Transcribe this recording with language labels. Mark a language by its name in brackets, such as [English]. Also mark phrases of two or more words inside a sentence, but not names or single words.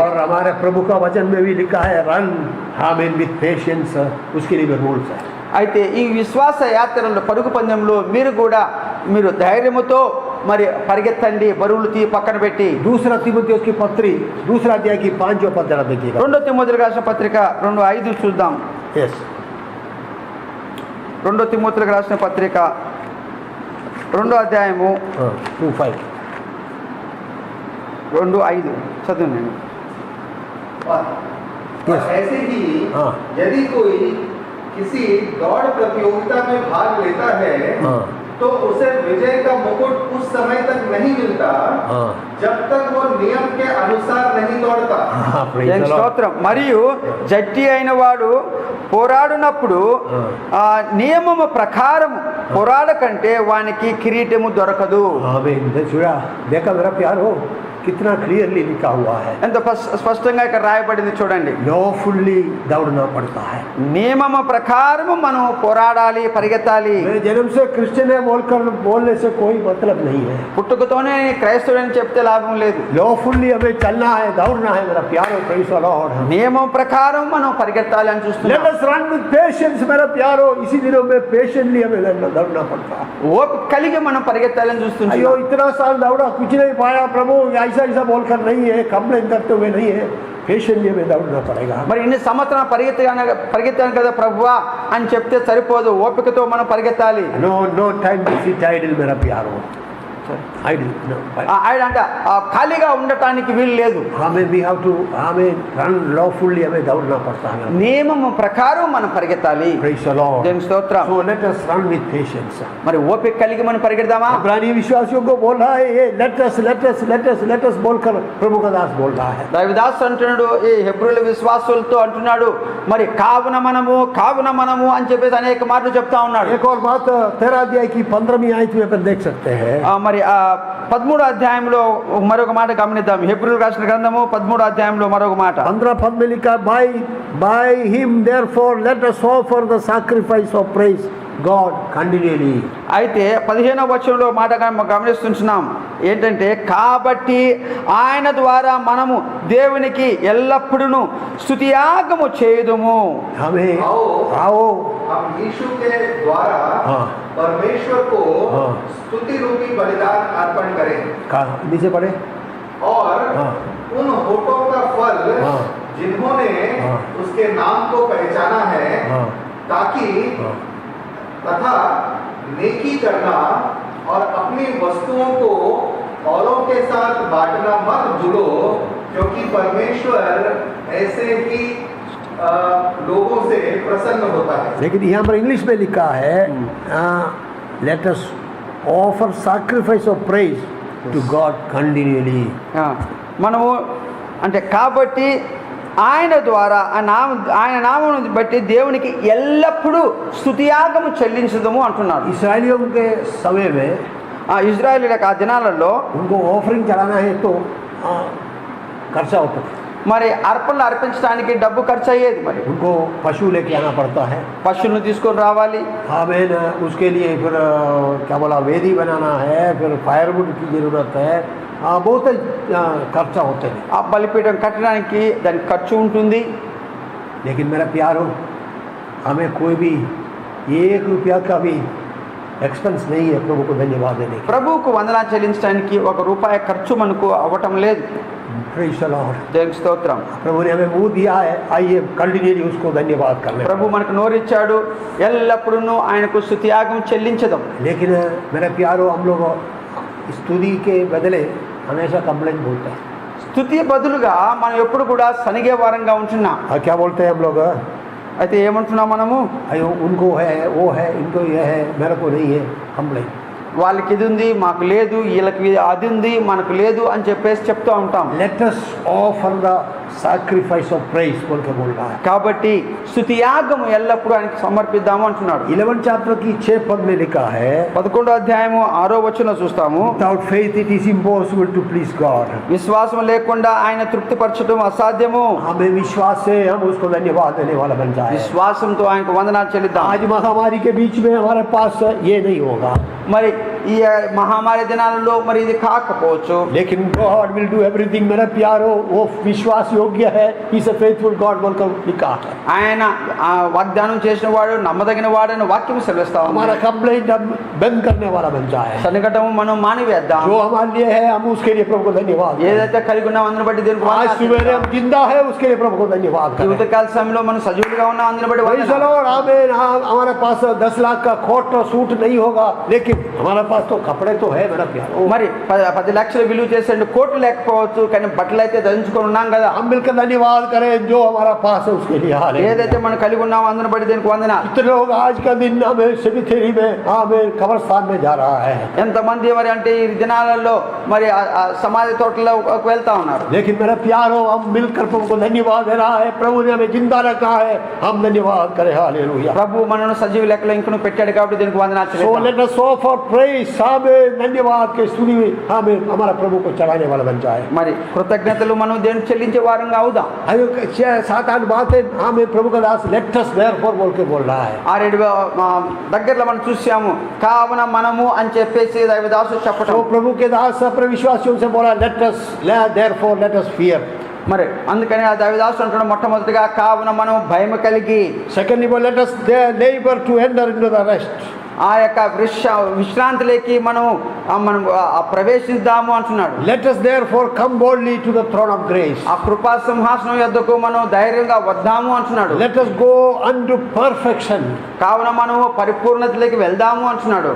[Hindi] और हमारे प्रभु का वचन में भी लिखा है, [English] run hamin with patience, [Hindi] उसके लिए भी रूल्स है। [Telugu] అయితే ఈ విశ్వాస యాత్రలో పరుగు పందెంలో మీరు కూడా మీరు ధైర్యముతో మరి పరిగెత్తండి, బరువులు పక్కన పెట్టి. [Hindi] दूसरा तिमोथेयुस की पत्री दूसरा अध्याय की 5 पद जरा देखिएगा। [Telugu] 2 తిమోతిలకు రాసిన పత్రిక 2:5 చూద్దాం. [Hindi] यस, [Telugu] 2 తిమోతిలకు రాసిన పత్రిక 2వ అధ్యాయము 2:5 2:5 చదువునండి. [Hindi] और ऐसे ही हाँ। यदि कोई किसी दौड़ प्रतियोगिता में भाग लेता है हाँ। तो उसे विजय का मुकुट उस समय तक नहीं मिलता हाँ। जब तक वो नियम के अनुसार नहीं दौड़ता। हाँ, [English] praise the Lord। [Telugu] స్తోత్రం. మరియు జట్టి అయిన వాడు పోరాడునప్పుడు ఆ నియమము ప్రకారం పోరాడకంటే వానికి కిరీటము దొరకదు. [Hindi] आमीन। देखा देखा मेरा प्यारो, कितना क्लियरली लिखा हुआ है। [Telugu] ఎంత స్పష్టంగా ఇక్కడ రాయబడింది చూడండి. [Hindi] लॉफुली दौड़ना पड़ता है। [Telugu] నియమము ప్రకారము మనం పోరాడాలి, పరిగెత్తాలి. [Hindi] मेरे जन्म से क्रिश्चियन है बोलकर बोलने से कोई मतलब नहीं है। [Telugu] పుట్టుకతోనే క్రైస్తవుడని చెప్తే లాభం లేదు. [Hindi] लॉफुली हमें चलना है, दौड़ना है मेरा प्यारो, [English] praise the Lord. [Telugu] నియమం ప్రకారం మనం పరిగెత్తాలి అని [Hindi] लेट [Telugu] చూస్తున్నాం. [English] us run with patience [Hindi] मेरा प्यारो, इसी दिनों में पेशेंटली हमें दौड़ना पड़ता है। [Telugu] ఓపిక కలిగి మనం పరిగెత్తాలని చూస్తున్నాం. [Hindi] अयो इतना साल दौड़ा, कुछ नहीं पाया प्रभु, ऐसा ऐसा बोलकर नहीं है, कंप्लेन करते हुए नहीं है, पेशेंटली हमें दौड़ना पड़ेगा। [Telugu] మరి ఇన్ని సంవత్సరాలు పరిగెత్తాను కదా ప్రభువా అని చెప్తే సరిపోదు, ఓపికతో మనం పరిగెత్తాలి. [English] no no time to sit idle [Hindi] मेरा प्यारो, [English] idle no. [Telugu] ఆయన అంటే ఖాళీగా ఉండటానికి వీలు లేదు. [Hindi] हमें [English] we have to [Hindi] हमें [English] run lawfully, [Hindi] हमें दौड़ना पड़ता है। [Telugu] నియమము ప్రకారం మనం పరిగెత్తాలి. [English] praise the Lord. [Telugu] దేవుని స్తోత్రం. [English] so let us run with patience. [Telugu] మరి ఓపిక కలిగి మనం పరిగెడదామా? [Hindi] इब्रानी विश्वासियों को बोल रहा है ये [English] let us [Hindi] बोलकर प्रभु का दास बोल रहा है। [Telugu] దైవదాసు అంటున్నాడు, ఈ హెబ్రీయుల విశ్వాసులతో అంటున్నాడు, మరి కావున మనము అని చెప్పేసి అనేక మాటలు చెప్తా ఉన్నాడు. [Hindi] एक और बात 13 अध्याय की 15वीं आयत में अपन देख सकते हैं। [Telugu] మరి 13వ అధ్యాయంలో మరొక మాట గమనిద్దాం. హెబ్రీయులకు రాసిన గ్రంథము 13వ అధ్యాయంలో మరొక మాట [Hindi] 15 पद में लिखा, [English] by him therefore let us offer the sacrifice of praise God continually। [Telugu] అయితే 15వ వచనంలో మాట గమనిస్తున్నాం ఏంటంటే, కాబట్టి ఆయన ద్వారా మనము దేవునికి ఎల్లప్పుడూ స్తుతియాగము చేయుదుము. [Hindi] हमें आओ हम यीशु के द्वारा हाँ। परमेश्वर को हाँ। स्तुति रूपी बलिदान अर्पण करें नीचे पढ़े। और हाँ। उन होठों का फल हाँ। जिन्होंने हाँ। उसके नाम को पहचाना है, हाँ। ताकि हाँ। तथा नेकी करना और अपनी वस्तुओं को औरों के साथ बांटना मत भूलो, क्योंकि परमेश्वर ऐसे ही लोगों से प्रसन्न होता है। लेकिन यहाँ पर इंग्लिश में लिखा है, [English] let us offer sacrifice of praise to God continually. [Telugu] మనము అంటే కాబట్టి ఆయన ద్వారా ఆయన నామమును బట్టి దేవునికి ఎల్లప్పుడూ స్తుతియాగము చెల్లించుదము అంటున్నారు. [Hindi] इस्राएलियों के समय में [Telugu] ఇజ్రాయేలీయులకు ఆ దినాలలో [Hindi] उनको ऑफरिंग चलाना है तो खर्चा होता था। [Telugu] మరి అర్పణలు అర్పించడానికి డబ్బు ఖర్చు అయ్యేది. మరి [Hindi] उनको पशु लेके आना पड़ता है, [Telugu] పశువులను తీసుకొని రావాలి. [Hindi] हमें उसके लिए फिर क्या बोला, वेदी बनाना है, फिर फायरवुड की ज़रूरत है, बहुत खर्चा होते हैं। [Telugu] ఆ బలిపీఠం కట్టడానికి దానికి ఖర్చు ఉంటుంది. [Hindi] लेकिन मेरा प्यारो, हमें कोई भी 1 रुपया का भी एक्सपेंस नहीं है प्रभु को धन्यवाद देने की। [Telugu] ప్రభువుకు వందనాలు చెల్లించడానికి 1 రూపాయి ఖర్చు మనకు అవ్వటం లేదు. [English] praise the Lord. [Telugu] దేవునికి స్తోత్రం. [Hindi] प्रभु ने हमें मुंह दिया है, आइए कंटिन्यूअली उसको धन्यवाद करने। [Telugu] ప్రభు మనకు నోరిచ్చాడు, ఎల్లప్పుడూ ఆయనకు స్తుతియాగం చెల్లించదాం. [Hindi] लेकिन मेरे प्यारो, हम लोग स्तुति के बदले हमेशा कंप्लेंट बोलते हैं। [Telugu] స్తుతి బదులుగా మనం ఎప్పుడు కూడా సనిగే వారంగా ఉంటున్నాం. [Hindi] क्या बोलते हैं हम लोग? [Telugu] అయితే ఏమంటున్నాం మనము? [Hindi] अयो उनको है, वो है, इनको ये है, मेरे को नहीं है, कंप्लेंट। [Telugu] వాళ్ళకి ఇది ఉంది మాకు లేదు, వీళ్ళకి అది ఉంది మనకు లేదు అని చెప్పేసి చెప్తూ ఉంటాం. [English] Let us offer the sacrifice of praise [Hindi] बोल के बोल रहा है. [Telugu] కాబట్టి స్తుతి యాగము ఎల్లప్పుడూ ఆయనకి సమర్పిద్దాము అంటున్నాడు. [Hindi] 11 chapter की 6 पद में लिखा है, [Telugu] 11వ అధ్యాయము 6వ వచనం చూస్తాము. [English] without faith it is impossible to please God. [Telugu] విశ్వాసం లేకుండా ఆయన తృప్తిపరచడం అసాధ్యము. [Hindi] हमें विश्वास से हम उसको धन्यवाद देने वाला बन जाए. [Telugu] విశ్వాసంతో ఆయనకు వందనాలు చెల్లిద్దాం. [Hindi] आज महामारी के बीच में हमारे पास ये नहीं होगा, [Telugu] మరి ఈ మహామారి దినాలలో మరి ఇది కాకపోవచ్చు, [English] लेकिन God will do everything. [Hindi] मेरा प्यारो वो विश्वास योग्य है, [English] He is a faithful God [Hindi] बोलकर लिखा है. [Telugu] ఆయన వాగ్దానం చేసిన వాడు నమ్మదగిన వాడని వాక్యం సెలవిస్తా ఉంది. [Hindi] हमारा कंप्लेंट हम बंद करने वाला बन जाए. [Telugu] సనికటము మనం మానివేద్దాం. [Hindi] जो हमारे लिए है हम उसके लिए प्रभु को धन्यवाद करें. [Telugu] ఏదైతే కలిగి ఉన్నాం అందుని బట్టి దేవునికి [Hindi] आज [Telugu] వందనాలు [Hindi] सुबह [Telugu] చెల్లిద్దాం. [Hindi] हम जिंदा है उसके लिए प्रभु को धन्यवाद करें. [Telugu] జీవితకాల సమయంలో మనం సజీవులుగా ఉన్నాం అందుని బట్టి [English] Praise the [Telugu] వందనాలు. [English] Lord, [Hindi] आमीन. हमारे पास 10 लाख का कोट और सूट नहीं होगा, लेकिन हमारे पास तो कपड़े तो है मेरा प्यारो. [Telugu] మరి 10 లక్షలు విలువ చేసే కోట్లు లేకపోవచ్చు, కానీ బట్టలు అయితే ధరించుకొని ఉన్నాం కదా. [Hindi] हम मिलकर धन्यवाद करें जो हमारा पास है उसके लिए. हालेलुया. [Telugu] ఏదైతే మనం కలిగి ఉన్నామో అందుని బట్టి దీనికి వందనాలు. [Hindi] कितने लोग आज का दिन हमें सेमिथेरी में हमें कब्रिस्तान में जा रहा है, [Telugu] ఎంతమంది మరి అంటే ఈ దినాలలో మరి ఆ సమాధి తోటలో వెళ్తా ఉన్నారు. [Hindi] लेकिन मेरा प्यारो हम मिलकर प्रभु को धन्यवाद दे रहा है. प्रभु ने हमें जिंदा रखा है, हम धन्यवाद करें. हालेलुया. [Telugu] ప్రభు మనను సజీవ లెక్కలో ఇంకను పెట్టాడు కాబట్టి దీనికి వందనాలు [English] So [Telugu] చెల్లిద్దాం. [English] let us offer praise. [Hindi] हमें धन्यवाद के स्तुति में हमें हमारा प्रभु को चढ़ाने वाला बन जाए. [Telugu] మరి కృతజ్ఞతలు మనం దేవునికి చెల్లించే వారంగా అవుదాం. [Hindi] अयो 7-8 बातें हमें प्रभु का दास [English] let us therefore [Hindi] बोल के बोल रहा है. [Telugu] 6-7 దగ్గరలో మనం చూసాము కావున మనము అని చెప్పేసి దైవదాసు చెప్పటం. [Hindi] तो प्रभु के दास अपने विश्वासियों से बोला [English] therefore let us fear. [Telugu] మరి అందుకని ఆ దైవదాసు అంటున్నాడు మొట్టమొదటిగా కావున మనం భయం కలిగి, [English] Secondly, let us labor to enter into the rest. [Telugu] ఆ యొక్క విశ్రాంతిలోకి మనం ప్రవేశిద్దాము అంటున్నాడు. [English] Let us therefore come boldly to the throne of grace. [Telugu] ఆ కృపా సింహాసనం యొద్దకు మనం ధైర్యంగా వద్దాము అంటున్నాడు. [English] Let us go unto perfection. [Telugu] కావున మనము పరిపూర్ణతలోకి వెళ్దాము అంటున్నాడు.